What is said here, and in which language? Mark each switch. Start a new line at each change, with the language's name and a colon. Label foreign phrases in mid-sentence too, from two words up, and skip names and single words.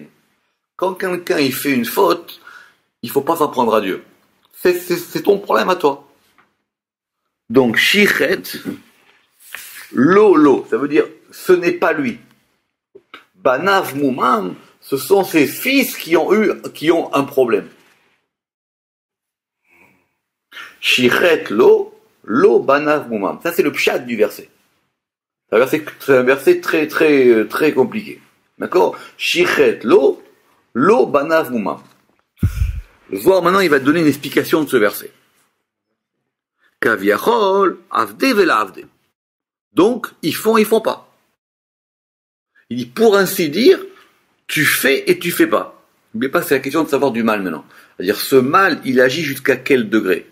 French: Quand quelqu'un il fait une faute, il faut pas s'en prendre à Dieu. C'est ton problème à toi. Donc,
Hebrew: שחת לו,
French: ça veut dire, ce n'est pas lui.
Hebrew: בניו מומם,
French: ce sont ses fils qui ont un problème.
Hebrew: שחת לו בניו מומם.
French: Ça, c'est le pshat du verset. C'est un verset très, très, très compliqué. D'accord?
Hebrew: שחת לו בניו מומם.
French: Le Zohar, maintenant, il va donner une explication de ce verset.
Aramaic: כביכול, עבדי ולא עבדי.
French: Donc, ils font pas. Il dit, pour ainsi dire, tu fais et tu fais pas. N'oubliez pas, c'est la question de savoir du mal maintenant. C'est-à-dire, ce mal, il agit jusqu'à quel degré?